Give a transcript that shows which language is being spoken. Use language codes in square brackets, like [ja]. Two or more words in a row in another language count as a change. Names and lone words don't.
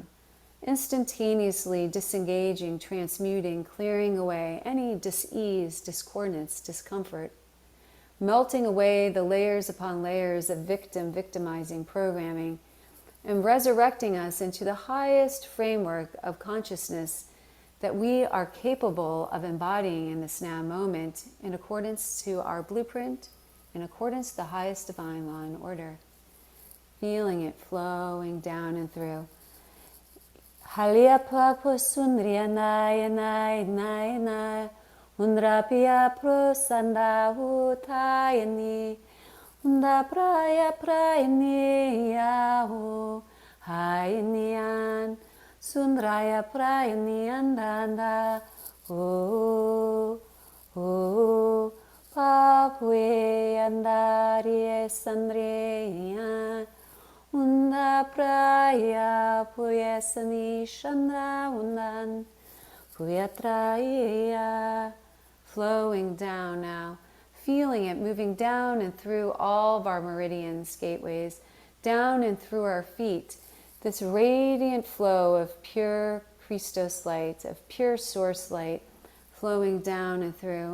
[en] instantaneously disengaging, transmuting, clearing away any dis-ease, discordance, discomfort, melting away the layers upon layers of victimizing programming, and resurrecting us into the highest framework of consciousness that we are capable of embodying in this now moment in accordance to our blueprint, in accordance to the highest divine law and order. Feeling it flowing down and through. Halia sundria naya naya naya naya undrapia prosanda utayani unda praya prayani yahu hayanian sundraya prayani andanda oh oh papue andarie sandreya unda praya puyasani chandra undan puyatraya. Flowing down now, feeling it moving down and through all of our meridians, gateways, down and through our feet, this radiant flow of pure Christos light, of pure source light, flowing down and through.